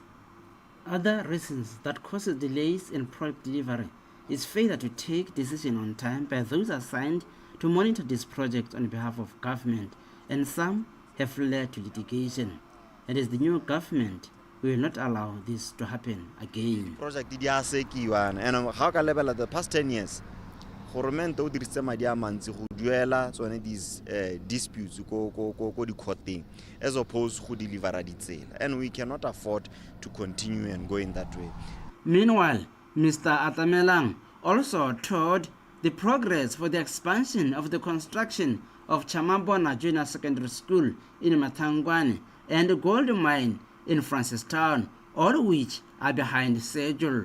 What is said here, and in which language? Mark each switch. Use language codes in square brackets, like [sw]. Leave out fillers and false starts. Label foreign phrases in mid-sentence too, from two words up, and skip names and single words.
[en] Other reasons that causes delays in project delivery is failure to take decision on time by those assigned to monitor this project on behalf of government, and some have led to litigation. And as the new government, we will not allow this to happen again. Project and how can level the past 10 years? Government [tn] o dirisitse madi a mantsi go duela tsone [en] these disputes [tn] go di courting [en] as opposed to deliver ditsela, and we cannot afford to continue and go in that way. Meanwhile, Mr. Atamelang also touted the progress for the expansion of the construction of Chamabona Junior Secondary School in Matangwane and the gold mine in Francistown, all which are behind schedule.